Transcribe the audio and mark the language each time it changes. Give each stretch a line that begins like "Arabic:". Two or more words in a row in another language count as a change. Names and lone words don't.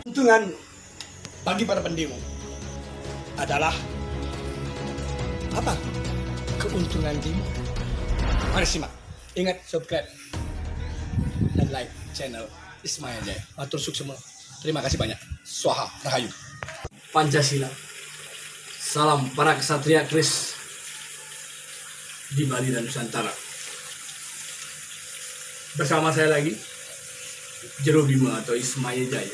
Indonesian: keuntungan bagi para pendemo adalah apa? Keuntungan demo. Mari simak. Ingat subscribe dan like channel Ismail Jaya.
Balinese: Matur suksema.
Indonesian: Terima kasih banyak. Swaha Rahayu. Pancasila. Salam para kesatria keris di Bali dan Nusantara. Bersama saya lagi Jero Bima atau Ismail Jaya.